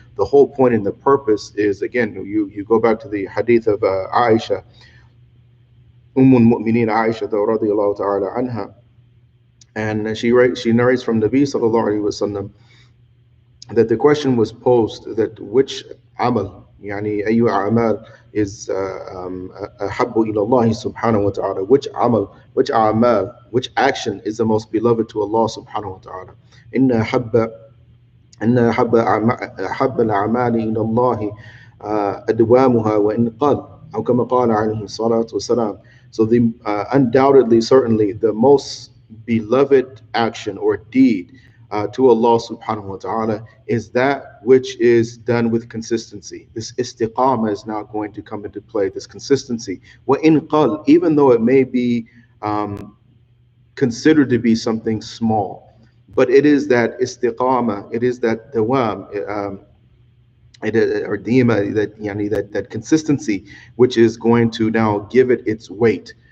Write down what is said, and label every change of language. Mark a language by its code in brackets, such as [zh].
[en] The whole point and the purpose is, again, you go back to the hadith of Aisha, Mu'mineen Aisha radiyallahu ta'ala anha, and she narrates from Nabi sallallahu alaihi wasallam that the question was posed that which amal [ar] يعني أي أعمال [en] is [ar] أحب إلى الله سبحانه وتعالى. [en] Which amal, which أعمال, which action is the most beloved to Allah subhanahu wa ta'ala. [ar] إن أحب أن أحب الأعمال إلى الله أدوامها وإن قل أو كما قال عليه الصلاة والسلام. [en] So the undoubtedly, certainly, the most beloved action or deed to Allah subhanahu wa ta'ala is that which is done with consistency. This istiqamah is now going to come into play, this consistency. [ar] وَإِن قَلْ, [en] even though it may be um, considered to be something small, but it is that istiqama, it is that dawam, or dima, that yani, that consistency, which is going to now give it its weight.